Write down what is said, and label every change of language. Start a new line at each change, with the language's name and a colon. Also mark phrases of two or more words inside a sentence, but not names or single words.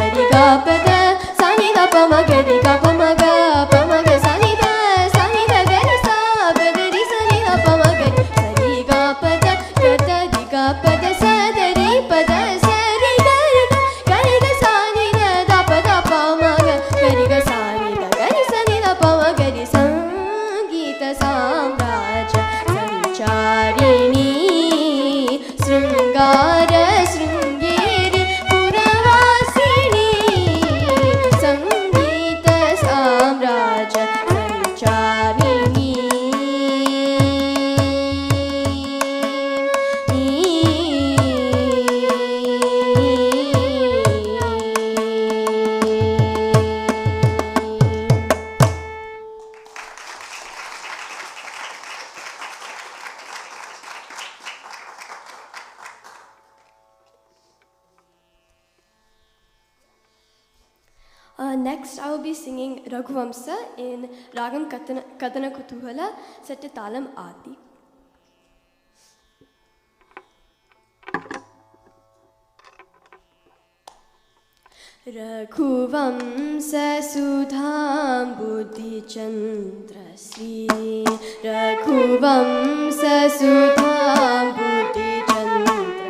Kannada: ga pa da sa ni da pa ma ga ri ga pa ma ga sa ni da ga ri sa pa da ri sa ni da pa ma ga ri sa ri ga pa da ri ga pa da sa da ri pa da sa ri ga sa ni da pa ma ga ri ga sa ni da ga ri sa ni da pa ma ga ri ಸಂಗೀತ ಸಾಮ್ರಾಜ್ಯ ಸಂಚಾರಿಣಿ ಶೃಂಗಾರ ಶೃಂಗೇರಿ ಪುರವಾಸಿನಿ ಸಂಗೀತ ಸಾಮ್ರಾಜ್ಯ ಸಂಚಾರಿಣಿ
English: Next, I will be singing Raghuvamsa in Ragam Kadana Kutuhala, set to Talam Adi.
Sanskrit: रघुवंश सुधम् बुद्धि चन्द्र श्री रघुवंश सुधम् बुद्धि चन्द्र